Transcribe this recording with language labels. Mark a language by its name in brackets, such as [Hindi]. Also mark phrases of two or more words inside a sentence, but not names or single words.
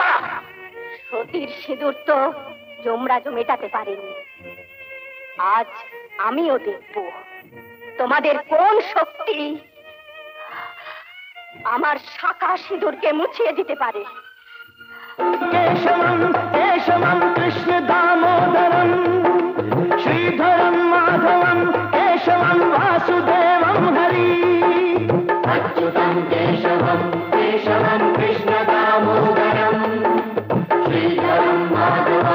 [Bangla] সতীর সিঁদুর তো যমরাজ মেটাতে পারেনি আজ আমিও দেখব তোমাদের কোন শক্তি আমার শাখা সিঁদুরকে মুছিয়ে দিতে পারে [Sanskrit] केशवम केशवम कृष्ण दामोदरम श्रीधरम माधवम केशवम वासुदेवम हरि अच्युतम केशवम केशवम कृष्ण दामोदरम श्रीधरम माधवम